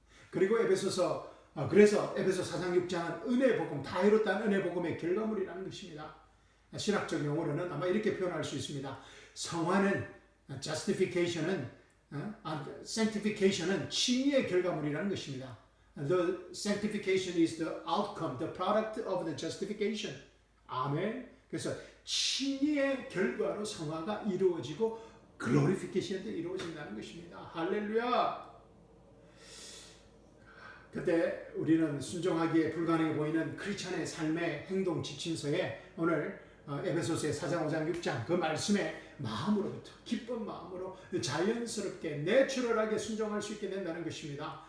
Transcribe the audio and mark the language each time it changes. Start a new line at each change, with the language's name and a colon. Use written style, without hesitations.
Korean: 그리고 그래서 에베소 4장 6장은 은혜 복음, 다 이뤘다는 은혜 복음의 결과물이라는 것입니다. 신학적 용어로는 아마 이렇게 표현할 수 있습니다. 성화는 justification은 sanctification은 칭의의 결과물이라는 것입니다.
English: The sanctification is the outcome, the product of the justification.
Korean: 아멘. 그래서 칭의의 결과로 성화가 이루어지고 glorification도 이루어진다는 것입니다. 할렐루야. 그때 우리는 순종하기에 불가능해 보이는 크리스찬의 삶의 행동 지침서에 오늘 에베소서의 4장, 5장, 6장 그 말씀에 마음으로부터 기쁜 마음으로 자연스럽게 내추럴하게 순종할 수 있게 된다는 것입니다.